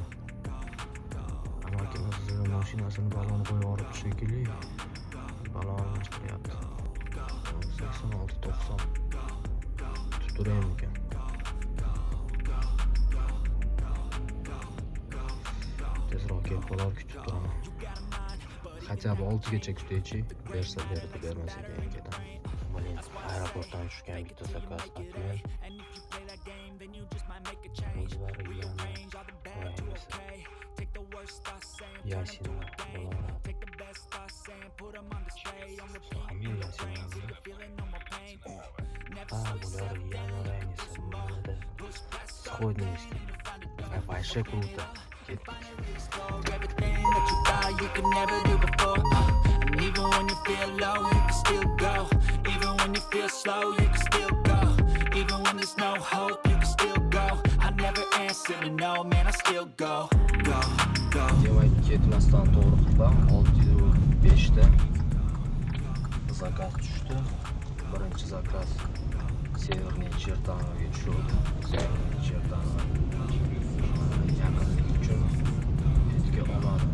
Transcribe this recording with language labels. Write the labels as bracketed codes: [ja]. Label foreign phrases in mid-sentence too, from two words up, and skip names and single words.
[uz] Amakimiz mashinasini balon qo'yib yuborib shekilli. Balon chiqyapti. 86-90. Tuturaymikan. Tezroq kelib qolar, kutib turaman. [ru] Хотя бы [uz] 6gacha kutaychi, bersa berdi, bermasa keyin ketaman. Блин, aeroportdan tushgan bitta zakaz atmen. Yasin Сходнейский. [ru] Вообще круто. [en] Everything that you thought you could never do before. And even when you feel low, you can still go. Even when you feel slow, you can still go. Even when there's no hope, you can still go. I never answer to no, man, I still go. [uz] Demak, ketmasdan to'g'ri qildim. 605 da zakaz tushdi. Birinchi zakaz Severniy Chertanoga tushdi. Severniy Chertanov yaqinlik uchun yetga oladi.